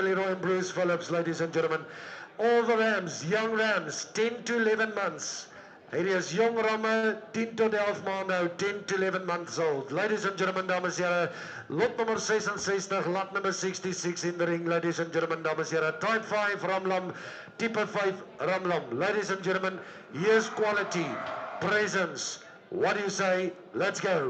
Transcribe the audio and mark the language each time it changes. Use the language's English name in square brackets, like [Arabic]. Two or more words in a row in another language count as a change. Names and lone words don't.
[English] Leroy and Bruce Phillips, ladies and gentlemen, all the rams, young rams, 10 to 11 months. [Afrikaans] Hierdie is jong ramme, 10 tot 11 maande, [English] 10 to 11 months old. Ladies and gentlemen, [Afrikaans] dames en here, lot nummer 66, [English] lot number 66 in the ring, ladies and gentlemen, [Afrikaans] dames en here, type 5 ramlam, type 5 ramlam. [English] Ladies and gentlemen, here's quality, presence. What do you say? Let's go.